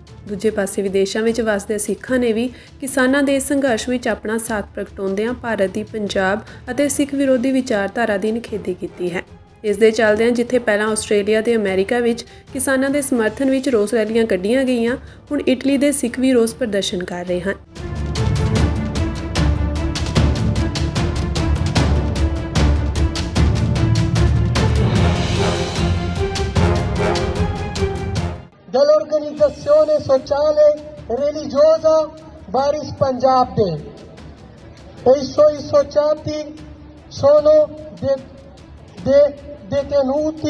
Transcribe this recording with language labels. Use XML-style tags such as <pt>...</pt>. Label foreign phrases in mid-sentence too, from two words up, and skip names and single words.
<pa>ਦੂਜੇ ਪਾਸੇ ਵਿਦੇਸ਼ਾਂ ਵਿੱਚ ਵਸਦੇ ਸਿੱਖਾਂ ਨੇ ਵੀ ਕਿਸਾਨਾਂ ਦੇ ਸੰਘਰਸ਼ ਵਿੱਚ ਆਪਣਾ ਸਾਥ ਪ੍ਰਗਟਾਉਂਦਿਆਂ ਭਾਰਤ ਦੀ ਪੰਜਾਬ ਅਤੇ ਸਿੱਖ ਵਿਰੋਧੀ ਵਿਚਾਰਧਾਰਾ ਦੀ ਨਿਖੇਧੀ ਕੀਤੀ ਹੈ। ਇਸ ਦੇ ਚੱਲਦਿਆਂ ਜਿੱਥੇ ਪਹਿਲਾਂ ਆਸਟ੍ਰੇਲੀਆ ਤੇ ਅਮਰੀਕਾ ਵਿੱਚ ਕਿਸਾਨਾਂ ਦੇ ਸਮਰਥਨ ਵਿੱਚ ਰੋਸ ਰੈਲੀਆਂ ਕੱਢੀਆਂ ਗਈਆਂ, ਹੁਣ ਇਟਲੀ ਦੇ ਸਿੱਖ ਵੀ ਰੋਸ ਪ੍ਰਦਰਸ਼ਨ ਕਰ ਰਹੇ ਹਨ।</pa> <it>dell'organizzazione sociale religiosa Baris Punjab e i suoi associati sono detenuti</it>